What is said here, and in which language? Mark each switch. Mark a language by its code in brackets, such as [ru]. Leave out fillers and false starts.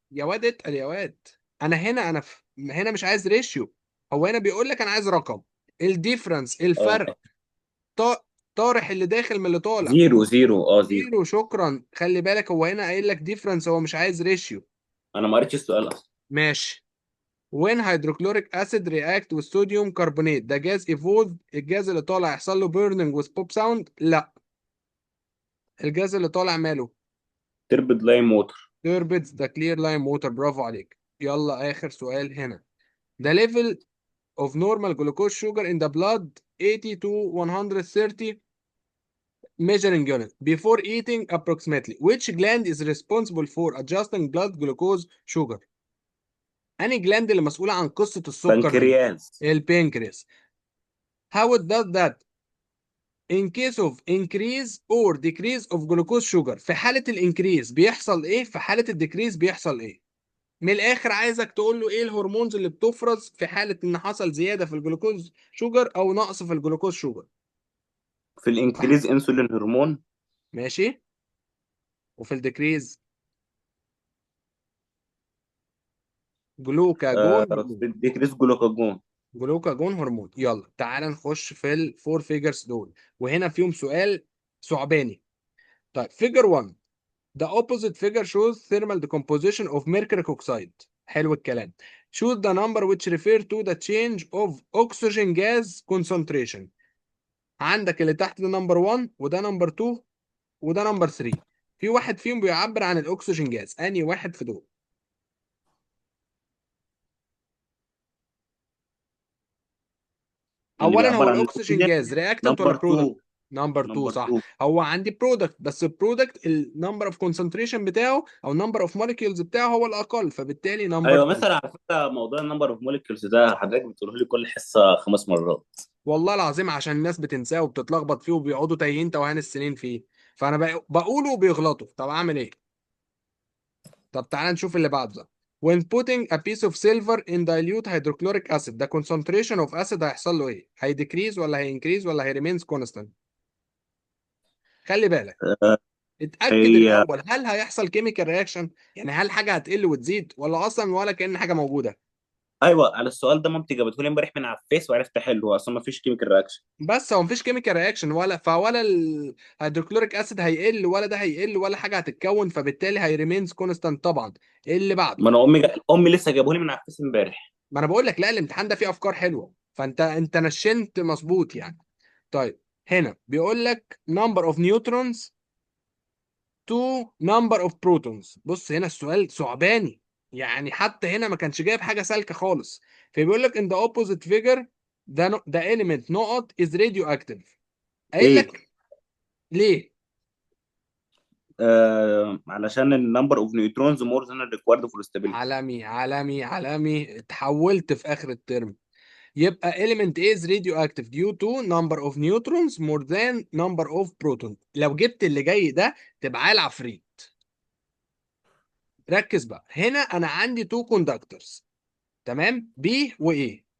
[ar] يا واد اتقل يا واد. هنا مش عايز ريشيو، هو هنا بيقول لك انا عايز رقم. الديفرنس الفرق، اه ط- طارح اللي داخل من اللي طالع. 0 0 0. زيرو. شكرا. خلي بالك هو هنا قايل لك ديفرنس، هو مش عايز ريشيو. انا ما قريتش السؤال اصلا. ماشي. [en] when hydrochloric acid react with sodium carbonate [ar] ده جاز [en] evolve، [ar] الجاز اللي طالع يحصل له [en] burning with pop sound؟ [ar] لا. الجاز اللي طالع ماله؟ [en] Turbid lime water. [ar] turbid ده [en] clear lime water. [ar] برافو عليك. يلا آخر سؤال هنا. [en] The level of normal glucose sugar in the blood 80 to 130 measuring unit before eating approximately. Which gland is responsible for adjusting blood glucose sugar؟ [ar] أنهي جلاند اللي مسؤولة عن قصة السكر دي؟ بنكرياس. البنكرياس. [en] How does that in case of increase or decrease of glucose sugar؟ [ar] في حالة الانكريز بيحصل ايه؟ في حالة الديكريز بيحصل ايه؟ من الاخر عايزك تقول له ايه الهرمونز اللي بتفرز في حالة ان حصل زيادة في الجلوكوز شوجر او نقص في الجلوكوز شوجر. في الانكريز انسولين هرمون. ماشي. وفي الديكريز جلوكاجون في هرمون. الديكريز جلوكاجون. جلوكاجون هرمون. يلا تعال نخش في الفور فيجرز دول، وهنا فيهم سؤال ثعباني. طيب فيجر 1. [en] The opposite figure shows thermal decomposition of mercury oxide. [ar] حلو الكلام. [en] Choose the number which refer to the change of oxygen gas concentration. [ar] عندك اللي تحت ده نمبر 1 وده نمبر 2 وده نمبر 3. في واحد فيهم بيعبر عن الاكسجين جاز، انهي واحد في دول؟ اللي اولا هو بيعبر عن الاكسجين الاكسجين. جاز رياكتنت ولا نمبر برودكت؟ 2. نمبر 2 نمبر صح. 2. هو عندي برودكت، بس البرودكت النمبر اوف كونسنتريشن بتاعه او النمبر اوف موليكيولز بتاعه هو الاقل، فبالتالي نمبر ايوه 2. مثلا على فكره موضوع النمبر اوف موليكيولز ده حضرتك بتقوله لي كل حصه 5 مرات. والله العظيم عشان الناس بتنساه وبتتلخبط فيه وبيقعدوا تايهين توهان السنين فيه، فانا بقوله وبيغلطوا. طب اعمل ايه؟ طب تعالى نشوف اللي بعده. [en] When putting a piece of silver in dilute hydrochloric acid the concentration of acid [ar] هيحصل له ايه؟ هيديكريز ولا هينكريز ولا هيريمينز كونستانت؟ خلي بالك. آه، اتأكد هي الأول هل هيحصل كيميكال رياكشن؟ يعني هل حاجة هتقل وتزيد ولا أصلا ولا كأن حاجة موجودة؟ ايوه على السؤال ده مامتي جابته لي امبارح من على الفيس وعرفت احله، اصلا ما فيش كيميكال رياكشن. بس هو مفيش كيميكال رياكشن، ولا الهيدروكلوريك اسيد هيقل ولا ده هيقل ولا حاجة هتتكون، فبالتالي هيريمينز كونستانت طبعا. اللي بعده. ما انا امي لسه جابه لي من على الفيس امبارح. ما انا بقول لك لا، الامتحان ده فيه افكار حلوه، فانت نشنت مظبوط يعني. طيب هنا بيقول لك [en] number of neutrons to number of protons. [ar] بص هنا السؤال ثعباني، يعني حتى هنا ما كانش جايب حاجه سالكه خالص. فبيقول لك [en] in the opposite figure the element نقط is radioactive. [ar] قايل لك ليه؟ [en] علشان النمبر of neutrons more than required for stability. [ar] عالمي عالمي عالمي، اتحولت في اخر الترم. [en] يبقى element is radioactive due to number of neutrons more than number of protons. [ar] لو جبت اللي جاي ده تبقى عيل عفريت. ركز بقى هنا، انا عندي تو كوندكتورز، تمام، B و A.